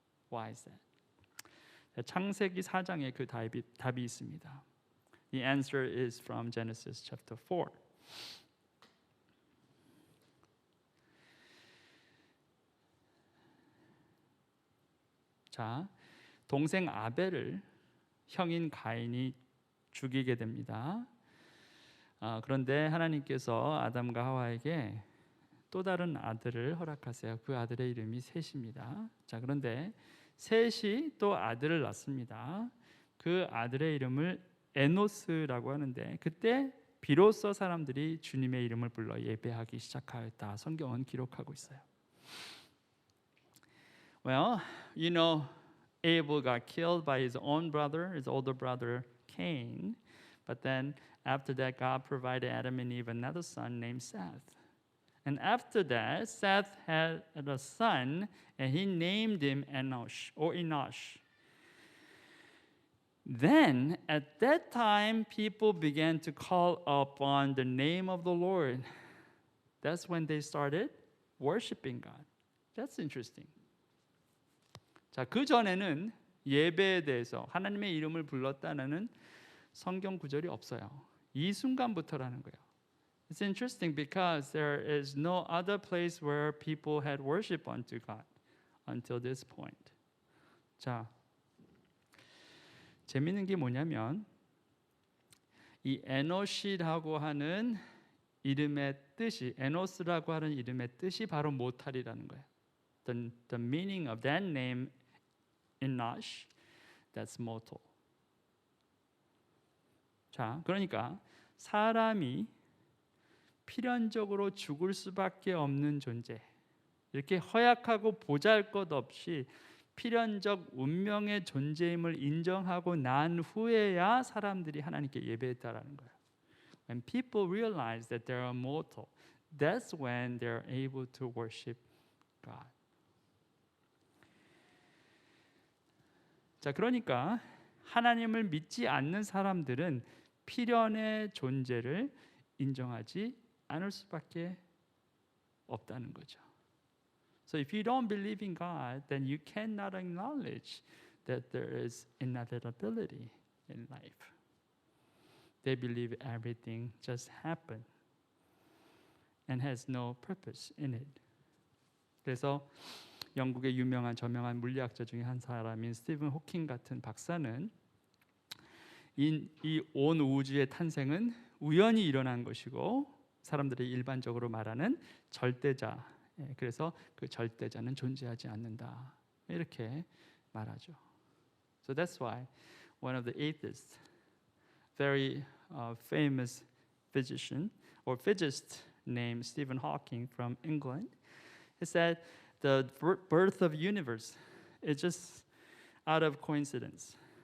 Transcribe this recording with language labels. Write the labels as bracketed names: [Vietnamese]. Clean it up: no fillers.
[English] Why is that? [Korean] 창세기 4장에 그 답이 있습니다. [English] The answer is from Genesis chapter 4. [Korean] 자, 동생 아벨을 형인 가인이 죽이게 됩니다. 그런데 하나님께서 아담과 하와에게 또 다른 아들을 허락하세요. 그 아들의 이름이 셋입니다. 자, 그런데 셋이 또 아들을 낳습니다. 그 아들의 이름을 에노스라고 하는데 그때 비로소 사람들이 주님의 이름을 불러 예배하기 시작하였다. 성경은 기록하고 있어요. [English] Well, you know, Abel got killed by his own brother, his older brother Cain. But then after that, God provided Adam and Eve another son named Seth. And after that, Seth had a son, and he named him Enosh. Then, at that time, people began to call upon the name of the Lord. That's when they started worshiping God. That's interesting. [Korean] 자, 그 전에는 예배에 대해서 하나님의 이름을 불렀다는 성경 구절이 없어요. 이 순간부터라는 거예요. [English] It's interesting because there is no other place where people had worship unto God until this point. [Korean] 자, 재밌는 게 뭐냐면 이 에노시라고 하는 이름의 뜻이 에노스라고 하는 이름의 뜻이 바로 모탈이라는 거예요. [English] The meaning of that name Enosh, that's mortal. [Korean] 자, 그러니까 사람이 필연적으로 죽을 수밖에 없는 존재, 이렇게 허약하고 보잘것없이 필연적 운명의 존재임을 인정하고 난 후에야 사람들이 하나님께 예배했다라는 거예요. [English] When people realize that they are mortal, that's when they are able to worship God. [Korean] 자, 그러니까 하나님을 믿지 않는 사람들은 필연의 존재를 인정하지 않을 수밖에 없다는 거죠. [English] So if you don't believe in God, then you cannot acknowledge that there is inevitability in life. They believe everything just happened and has no purpose in it. [Korean] 그래서 영국의 유명한 저명한 물리학자 중에 한 사람인 스티븐 호킹 같은 박사는 이 온 우주의 탄생은 우연히 일어난 것이고 사람들이 일반적으로 말하는 절대자, 그래서 그 절대자는 존재하지 않는다, 이렇게 말하죠. [English] So that's why one of the atheists, very famous physician or physicist named Stephen Hawking from England, he said the birth of universe is just out of coincidence.